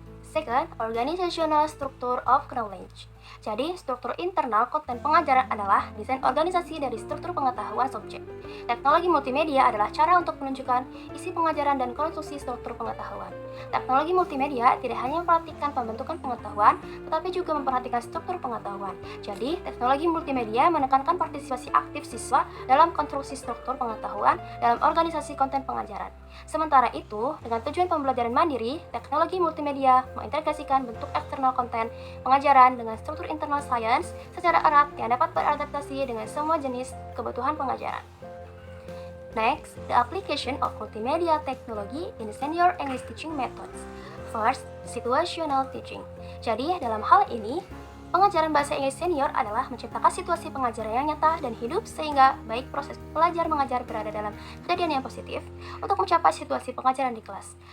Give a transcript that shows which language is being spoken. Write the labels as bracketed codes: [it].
[en] Second, organizational structure of knowledge. [id] Jadi, struktur internal konten pengajaran adalah desain organisasi dari struktur pengetahuan subjek. Teknologi multimedia adalah cara untuk menunjukkan isi pengajaran dan konstruksi struktur pengetahuan. Teknologi multimedia tidak hanya memperhatikan pembentukan pengetahuan, tetapi juga memperhatikan struktur pengetahuan. Jadi, teknologi multimedia menekankan partisipasi aktif siswa dalam konstruksi struktur pengetahuan dalam organisasi konten pengajaran. Sementara itu, dengan tujuan pembelajaran mandiri, teknologi multimedia mengintegrasikan bentuk eksternal konten pengajaran dengan struktur internal science secara erat yang dapat beradaptasi dengan semua jenis kebutuhan pengajaran. [en] Next, the application of multimedia technology in senior English teaching methods. First, situational teaching. [id] Jadi, dalam hal ini, pengajaran bahasa Inggris senior adalah menciptakan situasi pengajaran yang nyata dan hidup sehingga baik proses belajar mengajar berada dalam kejadian yang positif untuk mencapai situasi pengajaran di kelas.